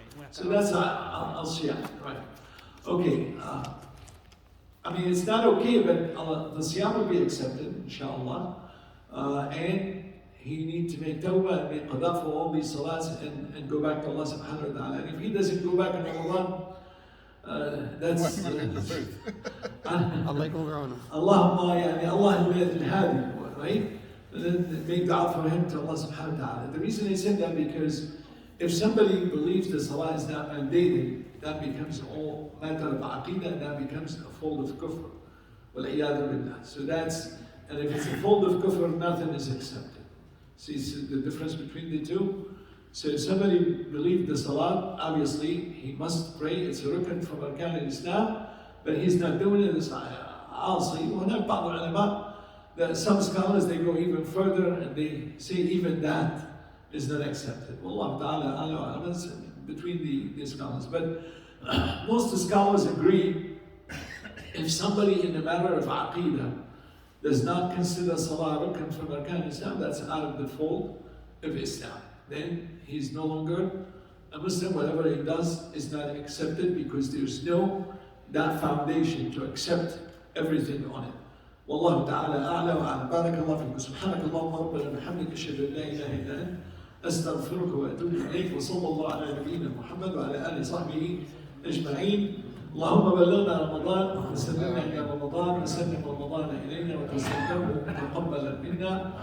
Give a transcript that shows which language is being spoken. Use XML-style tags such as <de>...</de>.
<en>So that's al-siyam, right? Okay. I mean, it's not okay, but the siyam will be accepted, inshallah. And he needs to make tawbah and make qada for all these salats and go back to Allah subhanahu wa ta'ala. And if he doesn't go back in Ramadan, that's</en> <ar>Allah يكون بعونه.</ar> <en>Allah al-hadi, right? And then make dua for him to Allah subhanahu wa ta'ala. The reason I said that because if somebody believes the salah is not mandated, that becomes all matter of aqidah, and that becomes a fold of kufr. Wal-iyadu billah. So that's, and if it's a fold of kufr, nothing is accepted. See the difference between the two? So if somebody believes the salah, obviously he must pray, it's a rukn from arkan al-Islam, but he's not doing it, it's asi.</en> <ar>وهناك بعض العلماء,</ar> <en>that some scholars, they go even further and they say even that is not accepted. Wallahu ta'ala a'lam, between the scholars. But most scholars agree, if somebody in the matter of aqidah does not consider salah rukn from arkan Islam, that's out of the fold of Islam. Then he's no longer a Muslim. Whatever he does is not accepted because there's no that foundation to accept everything on it.</en> <ar>والله تعالى أعلى وأعلم. بارك الله فيكم. سبحانك اللهم ربنا وبحمدك أشهد أن لا إله إلا أنت أستغفرك وأتوب إليك وصلى الله على نبينا محمد وعلى آله وصحبه أجمعين. اللهم بلغنا رمضان وسلمنا إلى رمضان وسلم رمضان إلينا وتسلمه تقبلا منا.</ar>